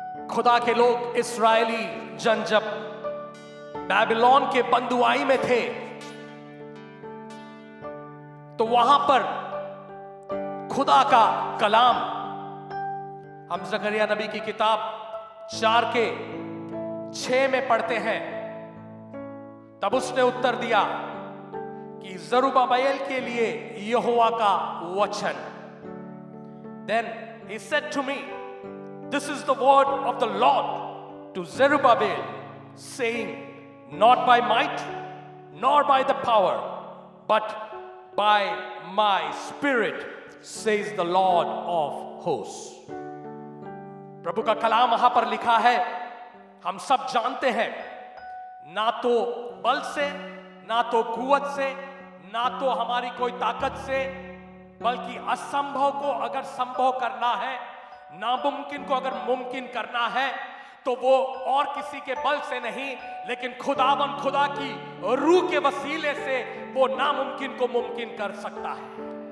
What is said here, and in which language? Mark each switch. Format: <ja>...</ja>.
<hi>खुदा के लोग, इस्राएली जन जब बैबिलोन के बंदुआई में थे तो वहां पर खुदा का कलाम, हम जकरिया नबी की किताब 4:6 में पढ़ते हैं। तब उसने उत्तर दिया कि जरुब्बाबेल के लिए यहोवा का वचन।</hi> <en>Then he said to me, this is the word of the Lord to Zerubbabel, saying, not by might nor by the power, but by my spirit, says the Lord of hosts।</en> <hi>प्रभु का कलाम वहां पर लिखा है, हम सब जानते हैं, ना तो बल से, ना तो कुव्वत से, ना तो हमारी कोई ताकत से, बल्कि असंभव को अगर संभव करना है, नामुमकिन को अगर मुमकिन करना है, तो वो और किसी के बल से नहीं, लेकिन खुदावन खुदा की रूह के वसीले से वो नामुमकिन को मुमकिन कर सकता है।</hi>